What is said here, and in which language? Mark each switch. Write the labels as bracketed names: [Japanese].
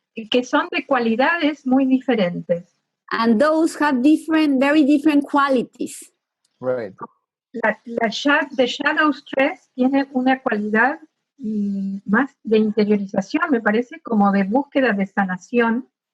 [Spanish] Que son de cualidades muy diferentes. [English] And those have very different qualities. Right. [Spanish] The shadow stress tiene una cualidad más de interiorización, me parece, como de búsqueda de sanación.